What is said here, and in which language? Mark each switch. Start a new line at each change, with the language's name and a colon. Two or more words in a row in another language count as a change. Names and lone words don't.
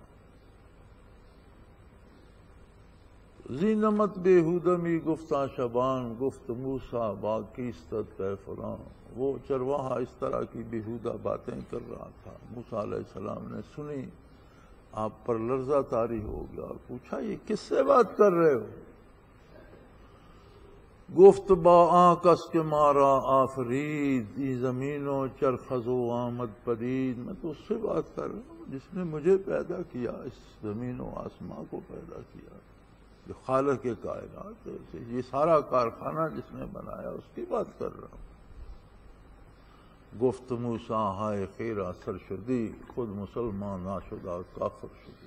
Persian: زینمت بےہودمی گفتہ شبان گفت موسیٰ باقیستت اے فلان۔
Urdu: وہ چرواہا اس طرح کی بےہودہ باتیں کر رہا تھا، موسیٰ علیہ السلام نے سنی، آپ پر لرزہ طاری ہو گیا اور پوچھا یہ کس سے بات کر رہے ہو؟
Persian: گفت با آنکس کے مارا آفرید ای زمین و چرخز و آمد پدید،
Urdu: میں تو اس سے بات کر رہا ہوں جس نے مجھے پیدا کیا، اس زمین و آسمان کو پیدا کیا، جو خالق کائنات ہے، یہ سارا کارخانہ جس نے بنایا اس کی بات کر رہا ہوں۔
Persian: گفت موسیٰ ہائے خیرہ سرشدی خود مسلمان ناشدہ کافر شدی۔